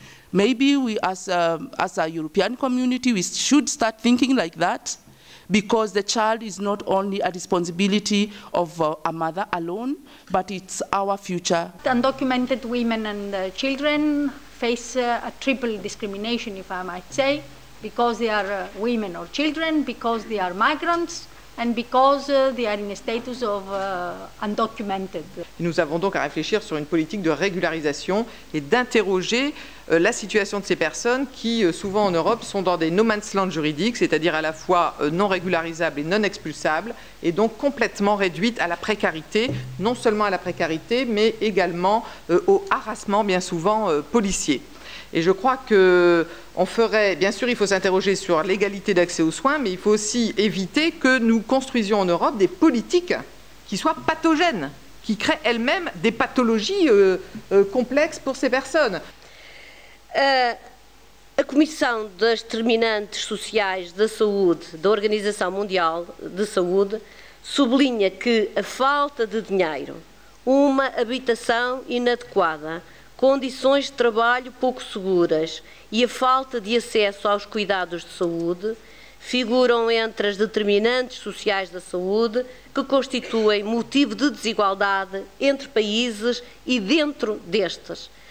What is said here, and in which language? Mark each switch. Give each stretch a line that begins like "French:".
English: Maybe we, as a European community, we should start thinking like that, because the child is not only a responsibility of a mother alone, but it's our future. Undocumented women and children face a triple discrimination, if I might say, because they are women or children, because they are migrants, and because they are in a status of undocumented.
French: Nous avons donc à réfléchir sur une politique de régularisation et d'interroger la situation de ces personnes qui, souvent en Europe, sont dans des no man's land juridiques, c'est-à-dire à la fois non régularisables et non expulsables, et donc complètement réduites à la précarité, non seulement à la précarité, mais également au harassement, bien souvent policier. Et je crois qu'on ferait, bien sûr, il faut s'interroger sur l'égalité d'accès aux soins, mais il faut aussi éviter que nous construisions en Europe des politiques qui soient pathogènes, qui créent elles-mêmes des pathologies complexes pour ces personnes.
Portuguese: A Comissão das Determinantes Sociais da Saúde da Organização Mundial de Saúde sublinha que a falta de dinheiro, uma habitação inadequada, condições de trabalho pouco seguras e a falta de acesso aos cuidados de saúde figuram entre as determinantes sociais da saúde que constituem motivo de desigualdade entre países e dentro destes.